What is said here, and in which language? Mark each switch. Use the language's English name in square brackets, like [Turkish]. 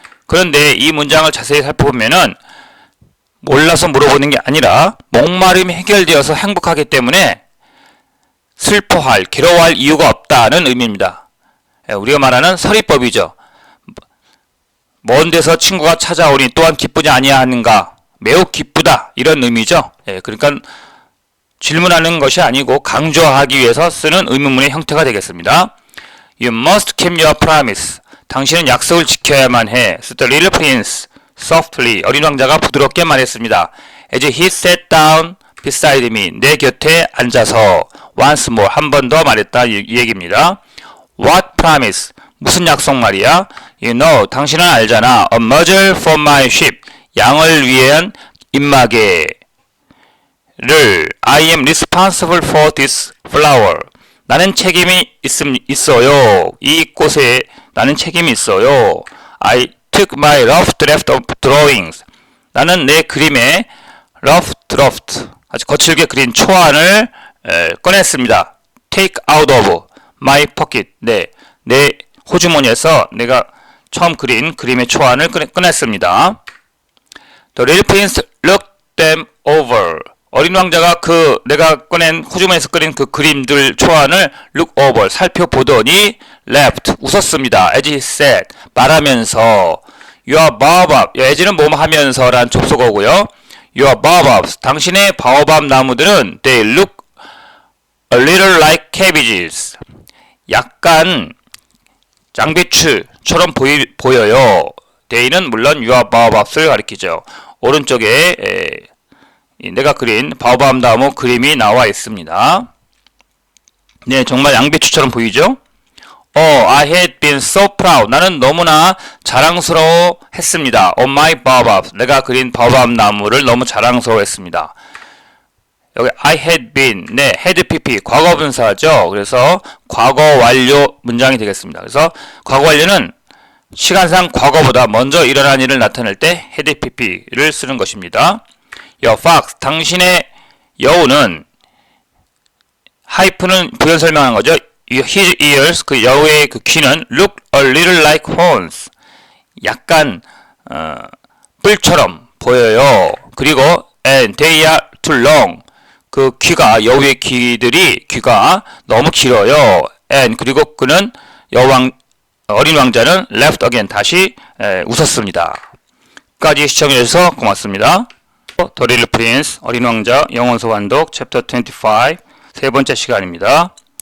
[Korean] 그런데 이 문장을 자세히 살펴보면은 몰라서 물어보는 게 아니라 목마름이 해결되어서 행복하기 때문에 슬퍼할, 괴로워할 이유가 없다는 의미입니다. 예, 우리가 말하는 서리법이죠. 먼 데서 친구가 찾아오니 또한 기쁘지 아니하는가? 매우 기쁘다 이런 의미죠. 예, 그러니까 질문하는 것이 아니고 강조하기 위해서 쓰는 의문문의 형태가 되겠습니다. [English] You must keep your promise. [Korean] 당신은 약속을 지켜야만 해. [English] The little prince softly. [Korean] 어린 왕자가 부드럽게 말했습니다. As he sat down beside me. 내 곁에 앉아서 [English] once more [Korean] 한 번 더 말했다 이 얘기입니다. [English] What promise? [Korean] 무슨 약속 말이야? [English] You know, [Korean] 당신은 알잖아. [English] A muzzle for my sheep. [Korean] 양을 위한 입마개를 [English] I am responsible for this flower. [Korean] 나는 책임이 있어요. 이 꽃에 나는 책임이 있어요. [English] I took my rough draft of drawings. [Korean] 나는 내 그림의 rough draft, 아주 거칠게 그린 초안을 꺼냈습니다. [English] Take out of my pocket. [Korean] 네, 내 호주머니에서 내가 처음 그린 그림의 초안을 꺼냈습니다. [English] The little prince looked them over. [Korean] 어린 왕자가 내가 꺼낸 호주머니에서 그린 그 그림들 초안을 [English] look over [Korean] 살펴보더니 [English] laughed [Korean] 웃었습니다. [English] As he said [Korean] 말하면서 [English] your baobab [Korean] as는 뭐뭐 하면서란 접속어고요. [English] your baobabs [Korean] 당신의 바오밥 나무들은 [English] they look a little like cabbages [Korean] 약간 장배추처럼 보여요. they는 물론 your baobabs를 가리키죠. 오른쪽에 내가 그린 바오밥 나무 그림이 나와 있습니다. 네, 정말 양배추처럼 보이죠? [English] I had been so proud. [Korean] 나는 너무나 자랑스러워 했습니다. [English] On my baobab. [Korean] 내가 그린 바오밥 나무를 너무 자랑스러워했습니다. 여기 [English] I had been. [Korean] 네, had pp. 과거 분사죠. 그래서 과거 완료 문장이 되겠습니다. 그래서 과거 완료는 시간상 과거보다 먼저 일어난 일을 나타낼 때 had pp를 쓰는 것입니다. [English] Your fox, [Korean] 당신의 여우는 하이프는 부연 설명한 거죠. [English] His ears, [Korean] 그 여우의 그 귀는 [English] look a little like horns. [Korean] 약간 뿔처럼 보여요. 그리고 [English] and [Korean] they are too long. 그 귀가 여우의 귀가 너무 길어요. and 그리고 그는 어린 왕자는 [English] laughed again. [Korean] 다시 웃었습니다. 끝까지 시청해주셔서 고맙습니다. The Little Prince, 어린 왕자, 영원서 완독, Chapter 25, 세 번째 시간입니다.